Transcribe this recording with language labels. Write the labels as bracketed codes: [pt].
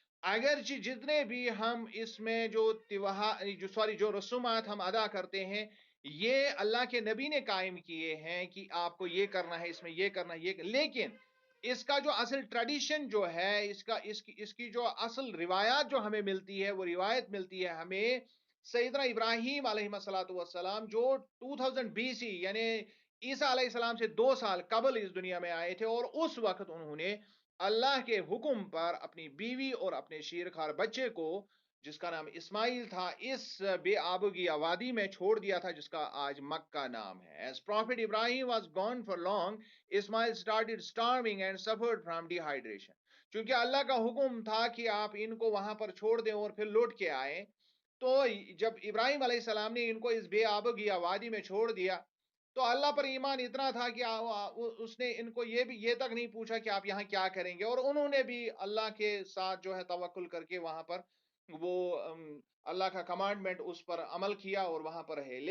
[ur] اگرچہ جتنے بھی ہم اس میں جو رسومات ہم ادا کرتے ہیں یہ اللہ کے نبی نے قائم کیے ہیں کہ آپ کو یہ کرنا ہے، اس میں یہ کرنا ہے، لیکن اس کا جو اصل ٹریڈیشن جو ہے، اس کی جو اصل روایات جو ہمیں ملتی ہے، وہ روایت ملتی ہے ہمیں سیدنا ابراہیم علیہ السلام جو 2000 BC یعنی عیسیٰ علیہ السلام سے 2 سال قبل اس دنیا میں آئے تھے، اور اس وقت انہوں نے اللہ کے حکم پر اپنی بیوی اور اپنے شیرخوار بچے کو جس کا نام اسماعیل تھا اس بے آبگی وادی میں چھوڑ دیا تھا جس کا آج مکہ نام ہے. [en] As Prophet Ibrahim was gone for long, Ismail started starving and suffered from dehydration. [ur] چونکہ اللہ کا حکم تھا کہ آپ ان کو وہاں پر چھوڑ دیں اور پھر لوٹ کے آئیں، تو جب ابراہیم علیہ السلام نے ان کو اس بے آبگی وادی میں چھوڑ دیا تو اللہ پر ایمان اتنا تھا کہ اس نے ان کو یہ تک نہیں پوچھا کہ آپ یہاں کیا کریں گے، اور انہوں نے بھی اللہ کے ساتھ جو ہے توکل کر کے وہاں پر وہ اللہ کا کمانڈمنٹ اس پر عمل کیا اور وہاں پر ہے.